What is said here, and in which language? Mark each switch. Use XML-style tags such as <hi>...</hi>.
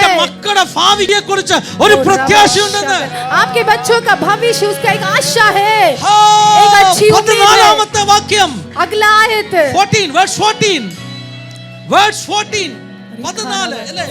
<ml>നിന്റെ മക്കളുടെ ഭാവിയെ കുറിച്ച് ഒരു പ്രത്യാശയുണ്ടെന്ന്.</ml> <hi>आपके बच्चों का भविष्य, उसका एक आशा है, ഹാ, एक अच्छी उम्मीद है.</hi> <ml>14 വാക്യം.</ml> <hi>अगला आयत</hi> <en>14 verse 14 verse 14 14 അല്ലേ?</en>